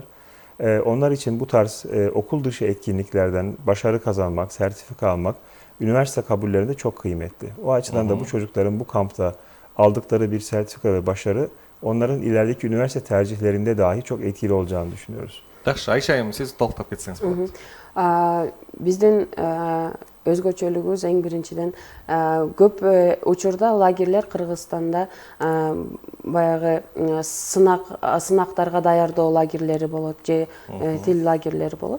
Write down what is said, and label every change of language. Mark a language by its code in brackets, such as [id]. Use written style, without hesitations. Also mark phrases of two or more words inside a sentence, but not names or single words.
[tr] Onlar için bu tarz okul dışı etkinliklerden başarı kazanmak, sertifika almak, üniversite kabullerinde çok kıymetli. O açıdan da bu çocukların bu kampta aldıkları bir sertifika ve başarı onların ilerideki üniversite tercihlerinde dahi çok etkili olacağını düşünüyoruz. [ky] Жакшы, Айша айым, сиз токтоп кетсеңиз болот. Биздин өзгөчөлүгүбүз эң биринчиден көп учурда лагерлер Кыргызстанда баягы сынактарга даярдоо лагерлери болот же тил лагерлери болот.